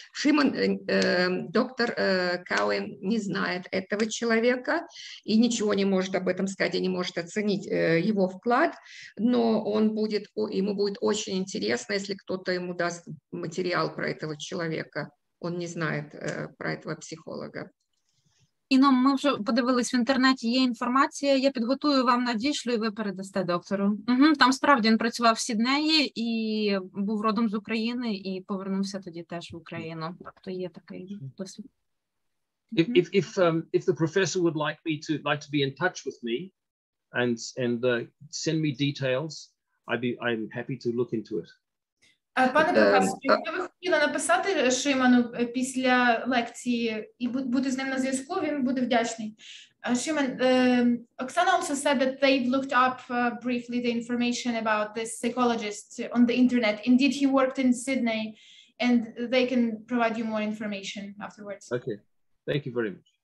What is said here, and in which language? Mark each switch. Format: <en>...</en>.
<ru>Шимон, доктор Кауэн не знает этого человека и ничего не может об этом сказать, и не может оценить его вклад, но ему будет очень интересно, если кто-то ему даст материал про этого человека. Он не знает про этого психолога.</ru> <uk>Іно, ми вже подивились в інтернеті, є інформація, я підготую вам надішлю і ви передасте доктору. Там справді він працював в Сіднеї і був родом з України і повернувся тоді теж в Україну. Тобто є такий досвід.</uk> <en>If the professor would like to be in touch with me and send me details, I'm happy to look into it.</en> <uk>Пане професор, якщо ви хотіли написати Шиману після лекції і бути з ним на зв'язку, він буде вдячний.</uk> <en>Шиман, Oksana also said that they've looked up briefly the information about this psychologist on the internet. Indeed, he worked in Sydney, and they can provide you more information afterwards. Okay, thank you very much.</en>